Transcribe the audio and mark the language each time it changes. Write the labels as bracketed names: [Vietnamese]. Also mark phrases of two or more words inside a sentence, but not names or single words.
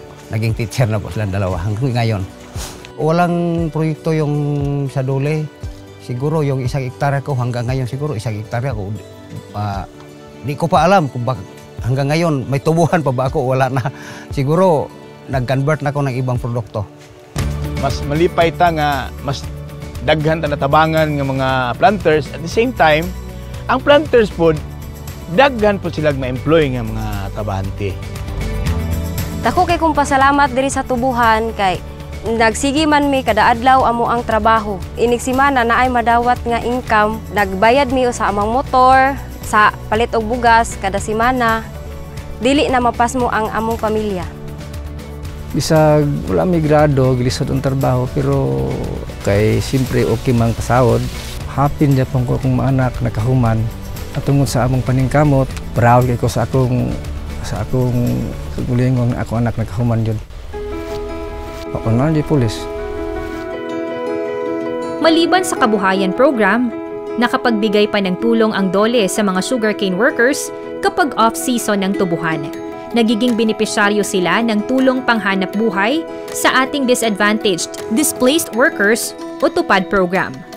[Filipino] Naging teacher na po silang 2 hanggang ngayon. Walang proyekto yung sa Duli. Siguro yung 1 hektarya ko hanggang ngayon siguro 1 hektarya ko. Di ko pa alam kung bakit. Hanggang ngayon, may tubuhan pa ba ako? Wala na. Siguro, nag-convert na ako ng ibang produkto. [Cebuano] Mas malipay ta nga, mas daghan ta natabangan [Filipino] ng mga [Cebuano] planters. [English] At the same time, [Cebuano] ang planters po, daghan po sila ma-employ ng mga trabahante. Dako kay kung pasalamat diri sa tubuhan kay nagsigi man mi kada adlaw amo ang trabaho. Inig semana na ay madawat nga income, nagbayad mi sa amang motor, sa palit og bugas kada semana, dili na mapas mo ang among pamilya. Bisag wala may grado, gilisod ang trabaho, pero kay siyempre okay mang pasahod. Happy niya pang kung maanak nakahuman. At tungod sa among paningkamot, proud kay ko sa akong gulingon ako anak nakahuman yun. Ako na di pulis. [Filipino] Maliban sa kabuhayan program, nakapagbigay pa ng tulong ang DOLE sa mga [English] sugarcane workers [Filipino] kapag off-season ng tubuhan. Nagiging benepisyaryo sila ng tulong panghanap buhay sa ating [English] disadvantaged displaced workers [Filipino] o TUPAD program.